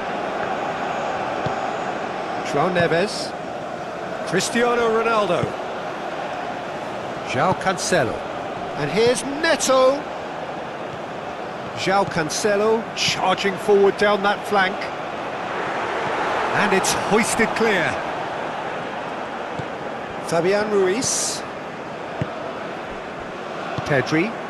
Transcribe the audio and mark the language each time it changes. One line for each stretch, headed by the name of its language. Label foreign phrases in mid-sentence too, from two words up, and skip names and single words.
English: João Neves. Cristiano Ronaldo. João Cancelo. And here's Neto. João Cancelo charging forward down that flank. And it's hoisted clear. Fabian Ruiz. Pedri.